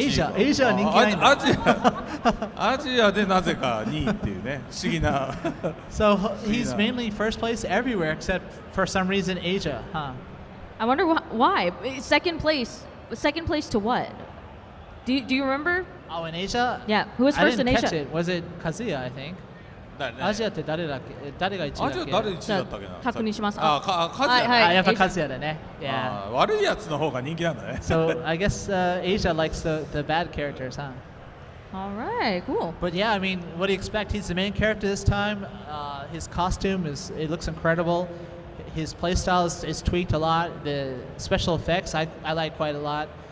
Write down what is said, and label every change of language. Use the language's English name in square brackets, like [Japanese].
[Japanese] エイジアは人気ないんだ。アジアでなぜか2位っていうね、不思議な。 [English] So he's mainly first place everywhere except for some reason Asia, huh? I wonder why. Second place to what? Do you remember? Oh, in Asia? Yeah, who was I first in didn't catch Asia? it. Was it Kazuya, I think? [Japanese] 誰ねアジアって誰だっけ誰が1位だっけアジア誰1位だったっけな。確認します。カズヤね。はいあ、やっぱカズヤだね。 [English] Yeah. [Japanese] あー悪いやつの方が人気なんだね。 [English] So I guess Asia likes the bad characters, huh? All right, cool. But yeah, I mean, what do you expect? He's the main character this time. His costume it looks incredible. His playstyle is tweaked a lot. The special effects I like quite a lot.